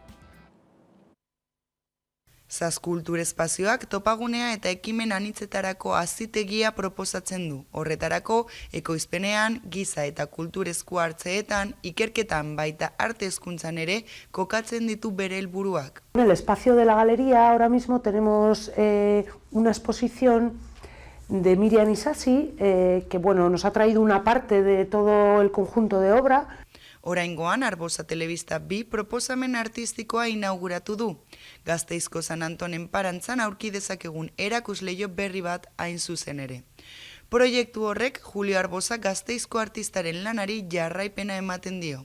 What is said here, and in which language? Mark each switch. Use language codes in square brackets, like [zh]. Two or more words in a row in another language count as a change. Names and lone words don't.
[eu] Zas Kultur Espazioak topagunea eta ekimen anitzetarako azitegia proposatzen du. Horretarako, ekoizpenean, giza eta kultur esku hartzeetan, ikerketan baita arte hezkuntzan ere kokatzen ditu bere helburuak. [es] En el espacio de la galería ahora mismo tenemos una exposición de Miriam Isasi, que bueno, nos ha traído una parte de todo el conjunto de obra. [eu] Oraingoan Arbosa Telebista 2 proposamen artistikoa inauguratu du. Gasteizko San Antonen parantzan aurki dezakegun erakusleio berri bat hain zuzen ere. Proiektu horrek Julio Arbosa Gasteizko artistaren lanari jarraipena ematen dio.